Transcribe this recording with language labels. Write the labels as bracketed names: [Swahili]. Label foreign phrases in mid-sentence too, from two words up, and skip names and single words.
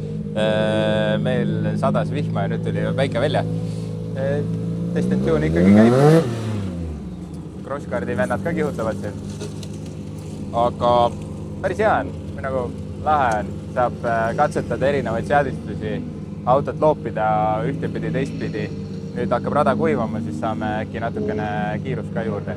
[Estonian] Meil sadas vihma ja nüüd tuli väike välja. Test and Tune ikkagi käib. Crosscardi vennad ka kihutavad siin. Aga päris hea on. Või nagu lahe on. Saab katsetada erinevaid seadistusi, autot loopida ühtepidi, teistpidi. Nüüd hakkab rada kuivama, siis saame äkki natukene kiirust ka juurde.